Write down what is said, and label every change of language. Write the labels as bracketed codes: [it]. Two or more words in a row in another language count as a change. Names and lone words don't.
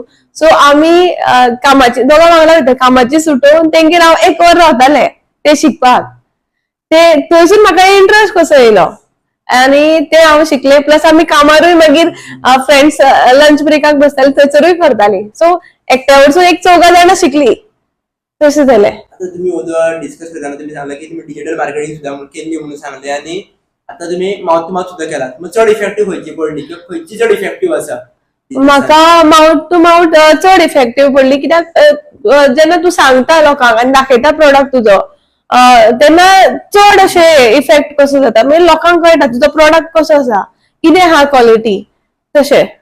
[kok] सो आमी कामाची दोगां वांगडा वयता, कामाची सुटोवन तेंगेर हांव 1 वर रावतालें ते शिकपाक. ते थंयसून म्हाका इंट्रस्ट कसो येयलो आणि ते हांव शिकले. प्लस आमी कामारूय मागीर फ्रेंड्स [en] lunch break [kok] बसताली थंयसरूय करताली. सो एकट्या वरसून एक 4 जाणां शिकली, तशें जालें. [mr] आता तुम्ही उद्या डिस्कस करताना तुम्ही सांगला की तुम्ही [en] digital marketing [mr] सुद्धा केली म्हणून सांगले, आणि आता तुम्ही [en] mouth to mouth [mr] सुद्धा केला. [kok] मग चड इफेक्टिव्ह खंयची पडली किंवा खंयची चड इफेक्टिव्ह आसा? म्हाका [en] mouth to mouth [kok] चड इफेक्टिव्ह पडली, कित्याक जेन्ना तूं सांगता लोकांक आनी दाखयता प्रोडक्ट तुजो तेन्ना चड अशें इफेक्ट कसो जाता. मागीर लोकांक कळटा तुजो प्रोडक्ट कसो आसा, कितें आहा क्वॉलिटी तशें.